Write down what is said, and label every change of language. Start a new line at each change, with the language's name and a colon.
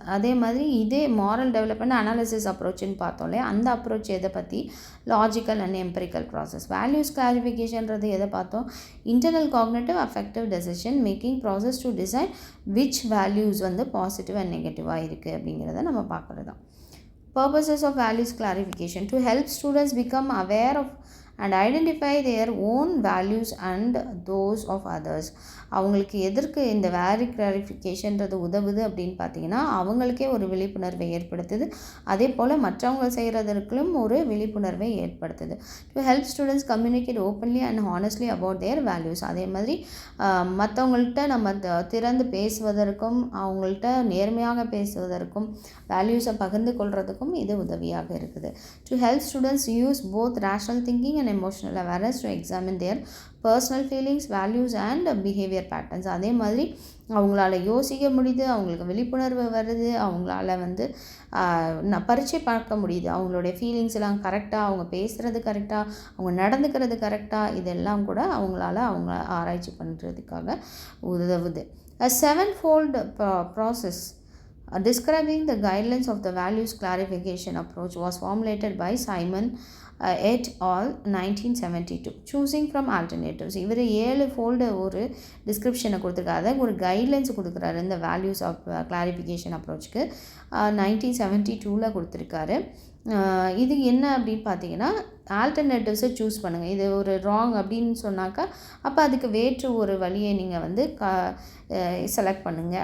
Tamil: அதே மாதிரி இதே மாரல் டெவலப்மெண்ட் அனாலிசிஸ் அப்ரோச்சுன்னு பார்த்தோம் இல்லையா, அந்த அப்ரோச் எதை பற்றி,
English: Logical and empirical process. Values கிளாரிஃபிகேஷன்றது
Tamil: எதை பார்த்தோம்,
English: internal cognitive affective decision making process to decide which values வந்து positive and நெகட்டிவாக
Tamil: இருக்குது அப்படிங்கிறத நம்ம பார்க்குறது தான்.
English: Purposes of values clarification: to help students become aware of and identify their own values and those of others.
Tamil: அவங்களுக்கு எதற்கு இந்த வேல்யூ கிளாரிஃபிகேஷன்றது உதவுது அப்படின்னு பார்த்தீங்கன்னா, அவங்களுக்கே ஒரு விழிப்புணர்வை ஏற்படுத்துது, அதே போல் மற்றவங்க செய்கிறதற்கும் ஒரு விழிப்புணர்வை ஏற்படுத்துது.
English: To help students communicate openly and honestly about their values.
Tamil: அதே மாதிரி மற்றவங்கள்ட்ட நம்ம திறந்து பேசுவதற்கும் அவங்கள்ட்ட நேர்மையாக பேசுவதற்கும் வேல்யூஸை பகிர்ந்து கொள்வதற்கும் இது உதவியாக இருக்குது.
English: To help students use both rational thinking and emotional awareness to examine their personal feelings, values and behavior patterns.
Tamil: அதே மாதிரி அவங்களால யோசிக்க முடியுது, அவங்களுக்கு விழிப்புணர்வு வருது, அவங்களால வந்து பரீட்சை பார்க்க முடியுது, அவங்களுடைய ஃபீலிங்ஸ் எல்லாம் கரெக்டாக, அவங்க பேசுகிறது கரெக்டாக, அவங்க நடந்துக்கிறது கரெக்டாக, இதெல்லாம் கூட அவங்க ஆராய்ச்சி பண்ணுறதுக்காக உதவுது.
English: A sevenfold process describing the guidelines of the values clarification approach was formulated by Simon et al. 1972. Choosing from alternatives.
Tamil: இவர் 7 ஃபோல்டு ஒரு டிஸ்கிரிப்ஷனை கொடுத்துருக்காரு, ஒரு கைட்லைன்ஸ் கொடுக்குறாரு இந்த வேல்யூஸ் ஆஃப் கிளாரிஃபிகேஷன் அப்ரோச்சுக்கு. 1972 கொடுத்துருக்காரு. இது என்ன அப்படின்னு பார்த்தீங்கன்னா, ஆல்டர்னேட்டிவ்ஸை சூஸ் பண்ணுங்கள். இது ஒரு ராங் அப்படின்னு சொன்னாக்கா அப்போ அதுக்கு வேற்று ஒரு வழியை நீங்கள் வந்து செலக்ட் பண்ணுங்கள்.